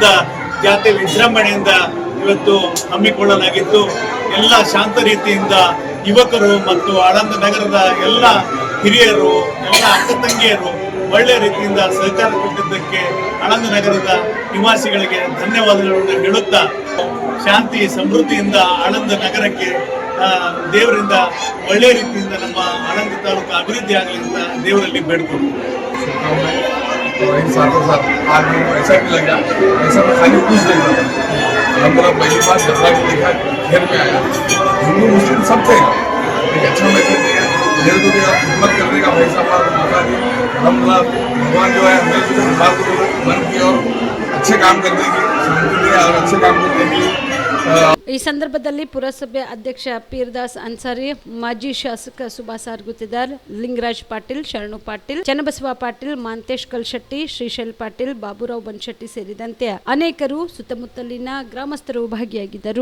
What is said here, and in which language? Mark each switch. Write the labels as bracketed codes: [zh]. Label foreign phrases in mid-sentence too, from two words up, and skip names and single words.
[kn] ಜಾತಿ ವಿಜೃಂಭಣೆಯಿಂದ ಇವತ್ತು ಹಮ್ಮಿಕೊಳ್ಳಲಾಗಿದ್ದು, ಎಲ್ಲ ಶಾಂತ ರೀತಿಯಿಂದ ಯುವಕರು ಮತ್ತು ಆಳಂದ ನಗರದ ಎಲ್ಲ ಹಿರಿಯರು, ಎಲ್ಲ ಅಕ್ಕ ತಂಗಿಯರು ಒಳ್ಳೆ ರೀತಿಯಿಂದ ಸಹಕಾರ ಕೊಟ್ಟಿದ್ದಕ್ಕೆ ಆಳಂದ ನಗರದ ನಿವಾಸಿಗಳಿಗೆ ಧನ್ಯವಾದಗಳನ್ನು ಹೇಳುತ್ತಾ, ಶಾಂತಿ ಸಮೃದ್ಧಿಯಿಂದ ಆಳಂದ ನಗರಕ್ಕೆ ದೇವರಿಂದ ಒಳ್ಳೆ ರೀತಿಯಿಂದ ನಮ್ಮ ಆಳಂದ ತಾಲೂಕು ಅಭಿವೃದ್ಧಿ ಆಗಲಿ ಅಂತ ದೇವರಲ್ಲಿ ಬೇಡ್ಕೊಂಡು [hi] मेरे को भी आप खिदमत करने का भाई साहब मौका दी। अलहमदुलिल्लाह भगवान जो है हमें मन की और अच्छे काम करने की शांति दी और अच्छे काम करने की। [kn] ಈ ಸಂದರ್ಭದಲ್ಲಿ ಪುರಸಭೆ ಅಧ್ಯಕ್ಷ ಪೀರ್ದಾಸ್ ಅನ್ಸಾರಿ, ಮಾಜಿ ಶಾಸಕ ಸುಭಾಸ್ ಆರ್ಗುತ್ತಿದಾರ್, ಲಿಂಗರಾಜ್ ಪಾಟೀಲ್, ಶರಣು ಪಾಟೀಲ್, ಚನ್ನಬಸವ ಪಾಟೀಲ್, ಮಾಂತೇಶ್ ಕಲ್ಶೆಟ್ಟಿ, ಶ್ರೀಶೈಲ್ ಪಾಟೀಲ್, ಬಾಬುರಾವ್ ಬನ್ಶೆಟ್ಟಿ ಸೇರಿದಂತೆ ಅನೇಕರು ಸುತ್ತಮುತ್ತಲಿನ ಗ್ರಾಮಸ್ಥರು ಭಾಗಿಯಾಗಿದ್ದರು.